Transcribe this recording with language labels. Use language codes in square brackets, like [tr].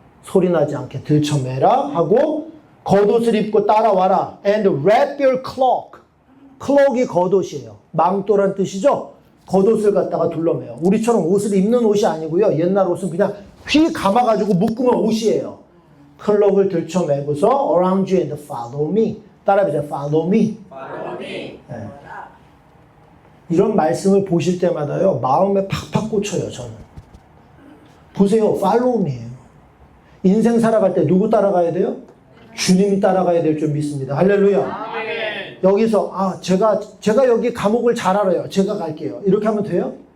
[ko] 소리 나지 않게 들쳐매라 하고 겉옷을 입고 따라와라. [en] And wrap your cloak. [ko] cloak이 겉옷이에요. 망토란 뜻이죠. 겉옷을 갖다가 둘러매요. 우리처럼 옷을 입는 옷이 아니고요. 옛날 옷은 그냥 휘 감아가지고 묶으면 옷이에요. 클록을 들쳐매고서 around you and follow me. 따라해보세요. follow me. [en] Follow me. [ko] 네. 이런 말씀을 보실 때마다요, 마음에 팍팍 꽂혀요, 저는. 보세요, follow me 예요. 인생 살아갈 때 누구 따라가야 돼요? 주님 따라가야 될 줄 믿습니다. 할렐루야. 아멘. 여기서, 제가 여기 감옥을 잘 알아요. 제가 갈게요. 이렇게 하면 돼요?